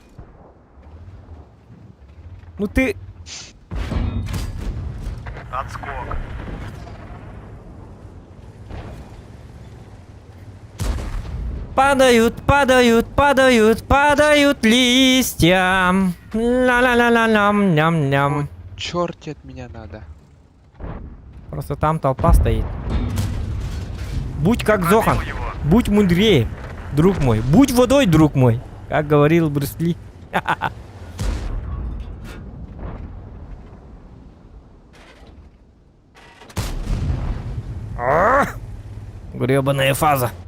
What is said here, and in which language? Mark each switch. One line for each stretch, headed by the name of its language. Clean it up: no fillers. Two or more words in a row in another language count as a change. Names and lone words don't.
Russian: Ну ты... Отскок. Падают, падают, падают, падают листья. Ла-ла-ла-ла-лям-ням-ням. Черти от меня надо. Просто там толпа стоит. Будь как Зохан. Пробил его. Будь мудрее, друг мой. Будь водой, друг мой. Как говорил Брюс Ли. Гребаная фаза.